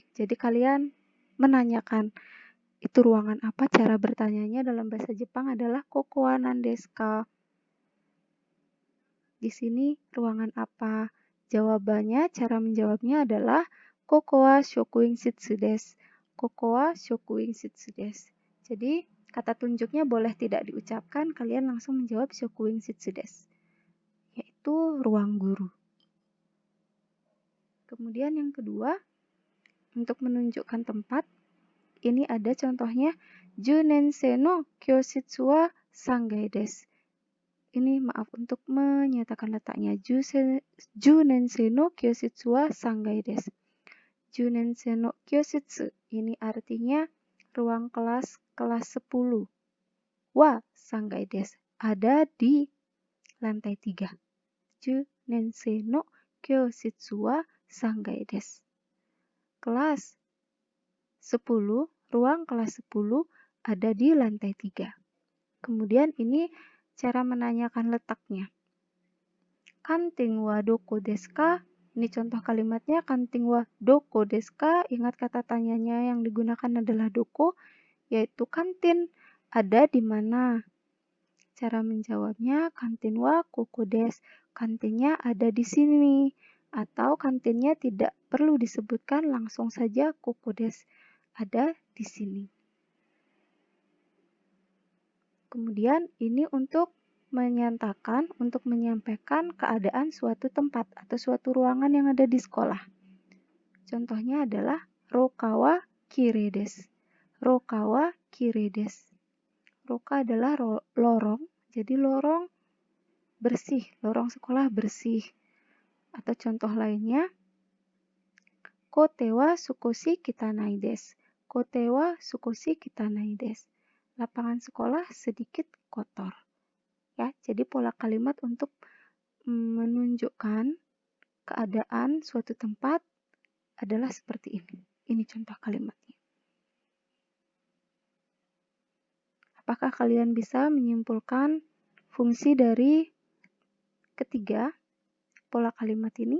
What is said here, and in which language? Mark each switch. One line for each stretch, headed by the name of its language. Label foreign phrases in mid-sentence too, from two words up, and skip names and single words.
Indonesian: Jadi kalian menanyakan, itu ruangan apa? Cara bertanyanya dalam bahasa Jepang adalah
Japanese: ここは何ですか?
Indonesian: Di sini ruangan apa? Jawabannya, cara menjawabnya adalah
Japanese: ここは職員室です. ここは職員室です.
Indonesian: Jadi, kata tunjuknya boleh tidak diucapkan, kalian langsung menjawab
Japanese: 職員室です,
Indonesian: yaitu ruang guru. Kemudian yang kedua, untuk menunjukkan tempat, ini ada contohnya,
Japanese: 十年生の教室は3階です.
Indonesian: Ini maaf untuk menyatakan letaknya.
Japanese: 十年生の教室は3階です. 十年生の教室,
Indonesian: ini artinya ruang kelas 10.
Japanese: は3階です,
Indonesian: ada di lantai 3.
Japanese: 十年生の教室は3階です.
Indonesian: Kelas 10, ruang kelas 10 ada di lantai 3. Kemudian ini cara menanyakan letaknya.
Japanese: Kantin wa doko desu ka?
Indonesian: Ini contoh kalimatnya,
Japanese: kantin wa doko desu ka?
Indonesian: Ingat kata tanyanya yang digunakan adalah doko, yaitu kantin. Ada di mana? Cara menjawabnya,
Japanese: kantin wa koko desu.
Indonesian: Kantinnya ada di sini. Atau kantinnya tidak perlu disebutkan, langsung saja
Japanese: ここです.
Indonesian: Ada di sini. Kemudian ini untuk menyatakan, untuk menyampaikan keadaan suatu tempat atau suatu ruangan yang ada di sekolah. Contohnya adalah
Japanese: 廊下はきれいです. 廊下はきれいです.
Indonesian: Roka adalah lorong, jadi lorong bersih, lorong sekolah bersih. Atau contoh lainnya,
Japanese: 校庭は少し汚いです. 校庭は少し汚いです.
Indonesian: Lapangan sekolah sedikit kotor. Ya, jadi pola kalimat untuk menunjukkan keadaan suatu tempat adalah seperti ini. Ini contoh kalimatnya. Apakah kalian bisa menyimpulkan fungsi dari ketiga pola kalimat ini?